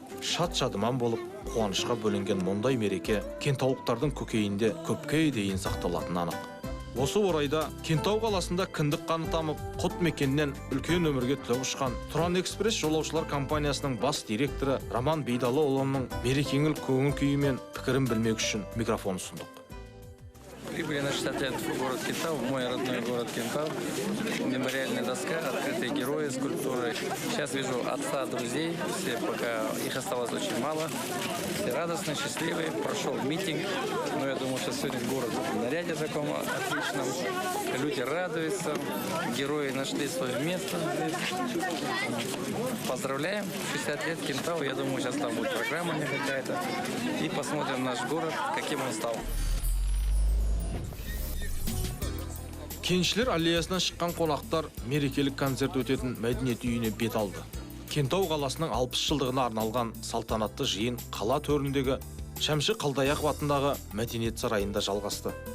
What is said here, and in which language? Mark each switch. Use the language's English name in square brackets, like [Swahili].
[Kazakh] Шат-шадыман болып, қуанышқа бөленген мұндай мереке кентаулықтардың көкейінде көпке дейін сақталатыны анық. Осы орайда Кентау қаласында кіндік қаны тамып, құт мекеннен үлкен өмірге түлеп ұшқан Тұран Экспресс жолаушылар компаниясының бас директоры Роман Бейдалыұлының мерекеңіл көңіл күйі мен пікірін білмек үшін микрофон ұсындық. [Russian] Прибыли на 60 лет в город Кентау, мой родной город Кентау. Мемориальная доска, открытые герои, скульптуры. Сейчас вижу отца, друзей, все пока их осталось очень мало. Все радостные, счастливые. Прошел митинг, но я думаю, что сегодня город в наряде таком отличном. Люди радуются, герои нашли свое место здесь. Поздравляем, 60 лет Кентау. Я думаю, сейчас там будет программа какая-то. И посмотрим наш город, каким он стал. [Kazakh] Кеншілер аллеясынан шыққан қонақтар мерекелік концерт өтетін мәдениет үйіне бет алды. Кентау қаласының 60 жылдығына арналған салтанатты жиын қала төріндегі Шәмші Қалдаяқов атындағы мәдениет сарайында жалғасты.